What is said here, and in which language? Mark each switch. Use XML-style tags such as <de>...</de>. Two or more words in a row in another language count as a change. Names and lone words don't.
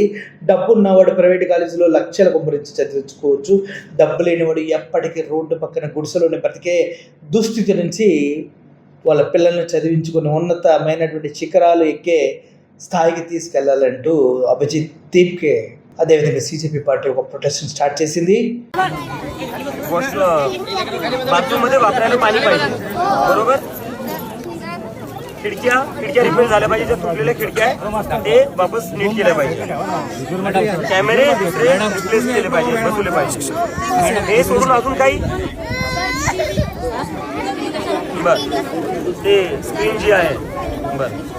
<te>డబ్బున్నవాడు ప్రైవేట్ కాలేజీలో లక్షల కుమ్మరించి చదివించుకోవచ్చు, డబ్బు లేనివాడు ఎప్పటికీ రోడ్డు పక్కన గుడిసెలోనే బ్రతికే దుస్థితి నుంచి వాళ్ళ పిల్లల్ని చదివించుకుని ఉన్నతమైనటువంటి శిఖరాలు ఎక్కే స్థాయికి తీసుకెళ్లాలంటూ అభిజిత్ దీప్కే అదేవిధంగా सीजेपी पार्टी ఒక</te> <en>protest start</en> <te>చేసింది.</te> <mr>बाथरूममध्ये वापरायला पाणी पाहिजे, बरोबर. खिडक्या रिपेअर झाल्या पाहिजे, ज्या तुटलेल्या खिडक्या आहेत ते वापस नीट केल्या पाहिजे. कॅमेरे दुसरे रिप्लेस केले पाहिजे, बसवले पाहिजे. हे सोडून अजून काही बर ते स्क्रीन जी आहे बर.</mr>